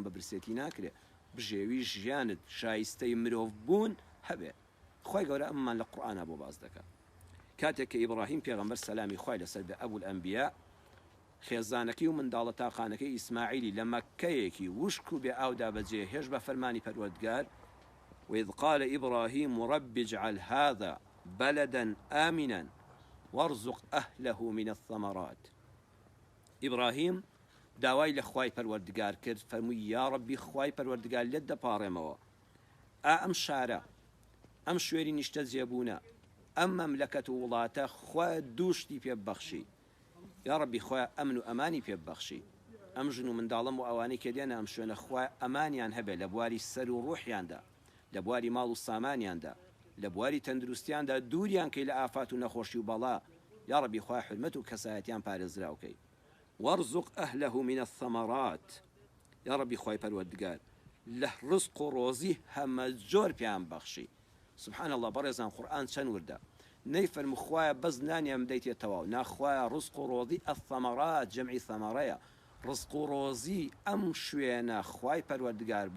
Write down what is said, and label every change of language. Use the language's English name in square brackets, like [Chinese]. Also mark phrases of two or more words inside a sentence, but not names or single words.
[Central Kurdish] بە برسێتی ناکرێ بژێوی ژیانت شایستەی مرۆڤ بوون هەبێ خۆی گەورە ئەممان لە قورئانە بۆ باز دەکات کاتێک کە ئیبراهیم پێغەمبەر سەلامی خوای لەسەر بێ ئەبول ئەنبیا خێزانەکەی و منداڵە تاقانەکەی ئیسماعیلی لە مەککەیەکی وشک و بێ ئاودا بەجێ هێش بە فەرمانی پەروەردگار [Arabic] وإذ قال إبراهيم رب اجعل هذا بلدا آمنا وارزق أهله من الثمرات [Central Kurdish] إبراهيم داوای لە خوای پەروەردگار کرد فەرمووی یا ڕەبی خوای پەروەردگار لێت دەپاڕێمەوە ئەم شارە ئەم شوێری نیشتە جێبوونە ئەم مەملەکەت و وڵاتە خوا دووشتی پێ ببەخشی یا ڕەبی خوا ئەمن و ئەمانی پێ ببەخشی ئەم ژن و منداڵم و ئەوانەی کە دێنە ئەم شوێنە خوا ئەمانیان هەبێ لە بواری سەر و ڕوحیاندا لە بواری ماڵ و سامانیاندا لە بواری تەندروستیاندا دووریان کەی لە ئافات و نەخۆشی و بەڵا یا ڕەبی خوا حرمەت و کەسایەتیان پارێزراوکەی [Arabic] وارزق أهله من الثمرات يا ربي [Central Kurdish] خوای پەروەردگار لە ڕزق و ڕۆزی هەمە جۆر پیان بەخشی [Arabic] سبحان الله [Central Kurdish] بەڕێزان قورئان چەند وردە نەیفەرموو خوایە بەس نانیان بدەیتێتەوە ناخوایە ڕزق و ڕۆزی الثمرات جەمعی ثەمەرەیە ڕزق و ڕۆزی ئەم شوێنە خوای پەروەردگار بۆ